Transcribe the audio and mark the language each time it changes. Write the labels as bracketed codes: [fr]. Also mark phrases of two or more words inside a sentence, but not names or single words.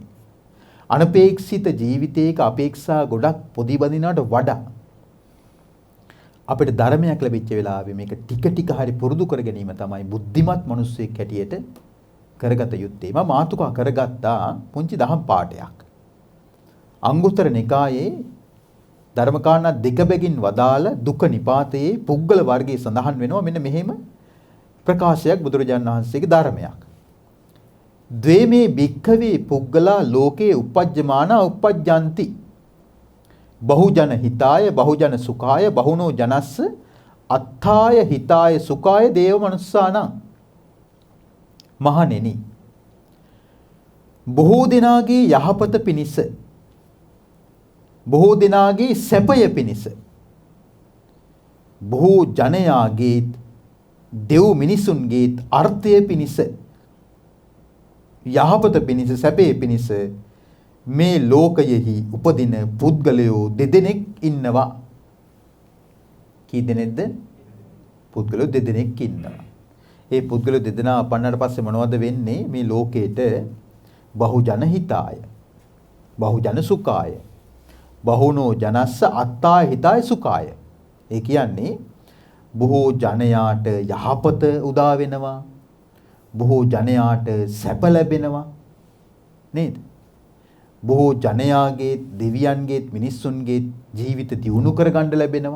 [si] අනපේක්ෂිත ජීවිතයක අපේක්ෂා ගොඩක් පොදි බඳිනවට වඩා අපිට ධර්මයක් ලැබිච්ච වෙලාවේ මේක ටික ටික හරි පුරුදු කර ගැනීම තමයි බුද්ධිමත් මිනිස්සෙක් හැටියට කරගත යුත්තේ. මම මාතුකා කරගත්තා පුංචි දහම් පාඩයක්. අංගුත්තර නිකායේ ධර්මකාරණා දෙක බැගින් වදාළ දුක නිපාතයේ පුද්ගල වර්ගයේ සඳහන් වෙනවා මෙන්න මෙහෙම ප්‍රකාශයක් බුදුරජාණන් වහන්සේගේ ධර්මයක්. [pi] ද්වේමේ භික්ඛවේ පුද්ගලා ලෝකේ uppajjamana uppajjanti බහුජන හිතාය බහුජන සුඛාය බහුනෝ ජනස්ස අත්ථාය හිතාය සුඛාය දේව මනුස්සානං. [si] මහණෙනි, බොහෝ දෙනාගේ යහපත පිණිස බොහෝ දෙනාගේ සැපය පිණිස බොහෝ ජනයාගේ දෙව් මිනිසුන්ගේ අර්ථය පිණිස යහපත පිණිස සැපේ පිණිස මේ ලෝකයෙහි උපදින පුද්ගලයෝ දෙදෙනෙක් ඉන්නවා. කී දෙනෙක්ද? පුද්ගලයෝ දෙදෙනෙක් ඉන්නවා. ඒ පුද්ගලයෝ දෙදෙනා අපන්නට පස්සේ මොනවද වෙන්නේ? [pi] මේ ලෝකේට බහුජන හිතාය බහුජන සුඛාය බහුනෝ ජනස්ස අත්තාය හිතාය සුඛාය. [si] ඒ කියන්නේ බොහෝ ජනයාට යහපත උදා වෙනවා. බොහෝ ජනයාට සැප ලැබෙනවා. නේද? බොහෝ ජනයාගේ දෙවියන්ගේ මිනිස්සුන්ගේ ජීවිත දියුණු කරගන්න ලැබෙනවා.